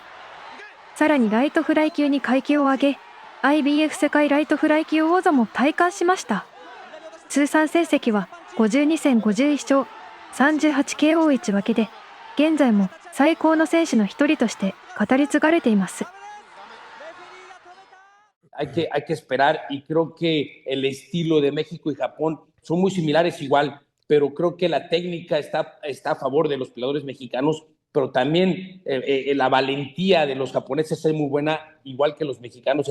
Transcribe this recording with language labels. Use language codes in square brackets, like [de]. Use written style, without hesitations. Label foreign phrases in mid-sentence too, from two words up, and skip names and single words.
[ja] さらにライトフライ級に階級を上げ、IBF 世界ライトフライ級王座も戴冠しました。通算成績は52戦51勝、38KO1 分けで、現在も最高の選手の一人として語り継がれています。 [es] Hay que esperar, y creo que el estilo de México y Japón son muy similares igual, pero creo que la técnica está a favor de los peleadores mexicanos, pero también la valentía de los japoneses es muy buena, igual que los mexicanos.